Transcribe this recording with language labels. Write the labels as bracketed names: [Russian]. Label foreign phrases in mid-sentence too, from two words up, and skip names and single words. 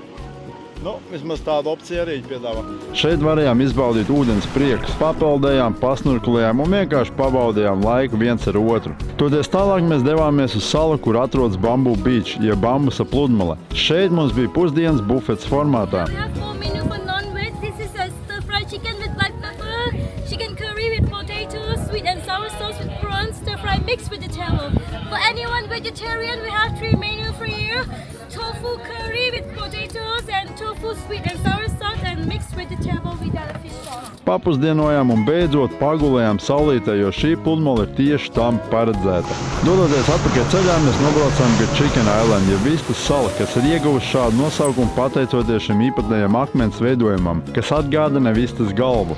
[Latvian] Vismaz tādu opciju arī piedāvā. Šeit varējām izbaudīt ūdens priekus, papeldējām, pasnurkulējām un vienkārši pabaudījām laiku viens ar otru. Toties tālāk mēs devāmies uz salu, kur atrodas Bamboo Beach, jeb bambusa pludmale. Šeit mums bija pusdienas bufets formātā. [English] Chicken with black pepper, chicken curry with potatoes, sweet and sour sauce with prawns, stir-fry mixed vegetable. For anyone vegetarian, we have 3 menus for you. Tofu curry with potatoes and tofu sweet and sour sauce and mixed vegetable without a fish sauce. [Latvian] Papusdienojām un beidzot pagulējām saulītē, jo šī pludmale ir tieši tam paredzēta. Dodoties atpakaļ ceļā, mēs nobraucām gar Chicken Island, jeb Vistas sala, kas ir ieguvusi šādu nosaukumu pateicoties šim īpatnējam akmens veidojumam, kas atgādina Vistas galvu.